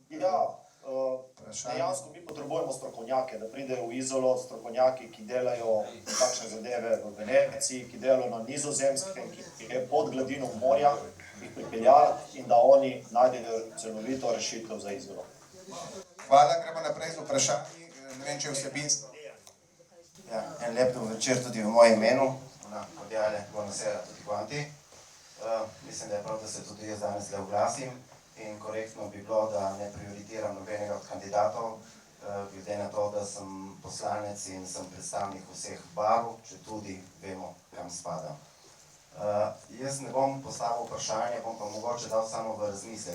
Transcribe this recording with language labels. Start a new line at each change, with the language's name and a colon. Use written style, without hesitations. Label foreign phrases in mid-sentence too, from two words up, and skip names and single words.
Slovenian: Dejansko mi potrebujemo strokovnjake, da pridejo v Izolo, strokovnjaki, ki delajo takšne zadeve v Veneciji, ki delajo na Nizozemskem, ki je pod gladino morja, jih pripeljati in da oni najdejo celovito rešitev za Izolo. Hvala, gremo naprej z vprašanji. Ne vem, če je vsebinsko. En lep dober večer tudi v mojem imenu, podjale
Italian: Buonasera tutti quanti.
Slovenian: Mislim, da je prav, da se tudi jaz danes le oglasim in korektno bi bilo, da ne prioritiram nobenega od kandidatov, glede na to, da sem poslanec in sem predstavnik vseh barv, če tudi vemo, kaj kam spada. Jaz ne bom postavil vprašanja, bom pa mogoče dal samo v razmislek.